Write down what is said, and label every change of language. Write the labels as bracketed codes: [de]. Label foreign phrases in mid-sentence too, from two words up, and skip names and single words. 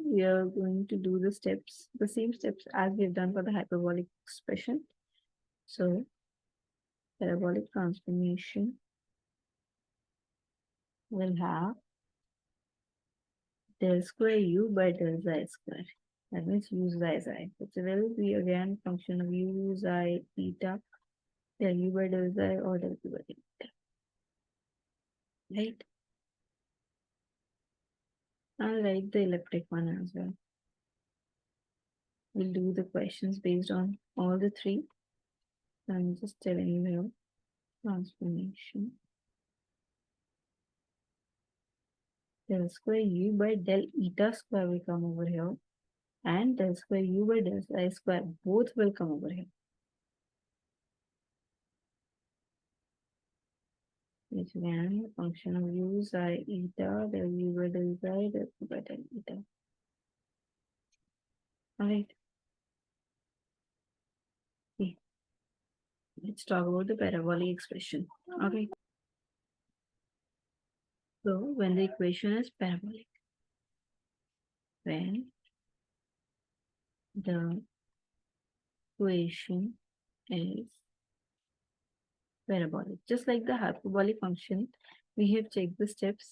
[en] We are going to do the steps, the same steps as we've done for the hyperbolic expression. So parabolic transformation will have del square u by del xi square. That means u xi. It will be again function of u xi eta del u by del xi or del u by del eta. right? I'll write the elliptic one as well. We'll do the questions based on all the three. I'm just telling you here, transformation. Del square u by del eta square will come over here. And del square u by del I square, both will come over here. Which again, function of u psi eta, del u by del xi, del u by del eta. Alright. Okay. Let's talk about the parabolic expression. Okay. So when the equation is parabolic, when the equation is parabolic, just like the hyperbolic function, we have checked the steps.